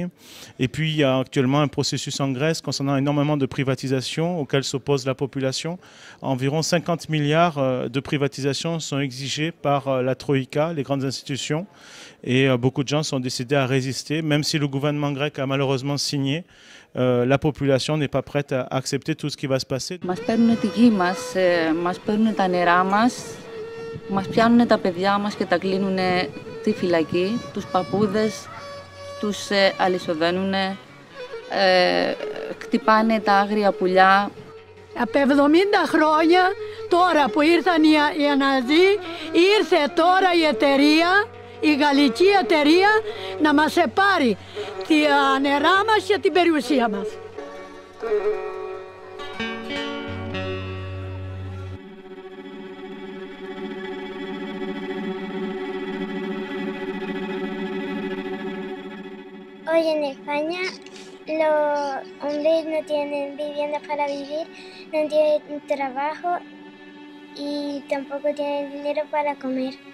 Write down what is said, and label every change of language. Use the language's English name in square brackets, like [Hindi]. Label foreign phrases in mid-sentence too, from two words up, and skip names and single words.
[French] Et puis il y a actuellement un processus en Grèce concernant énormément de privatisations auxquelles s'oppose la population. Environ 50 milliards de privatisations sont exigées par la Troïka, les grandes institutions, et beaucoup de gens sont décidés à résister, même si le gouvernement grec a malheureusement signé. La population n'est pas prête à accepter tout ce qui va se passer. [Greek] Μας παίρνουν τη γη μας, μας παίρνουν τα νερά μας, μας πιάνουν τα παιδιά μας και τα κλείνουν στη φυλακή, τους παππούδες τους αλυσοδένουν, χτυπάνε τα άγρια πουλιά. Από 70 χρόνια τώρα που ήρθαν οι Αναζοί, ήρθε τώρα η εταιρεία, η γαλλική εταιρεία, να μας πάρει τα νερά μας και την περιουσία μας. [Spanish] Hoy en España los hombres no tienen vivienda para vivir, no tienen trabajo y tampoco tienen dinero para comer.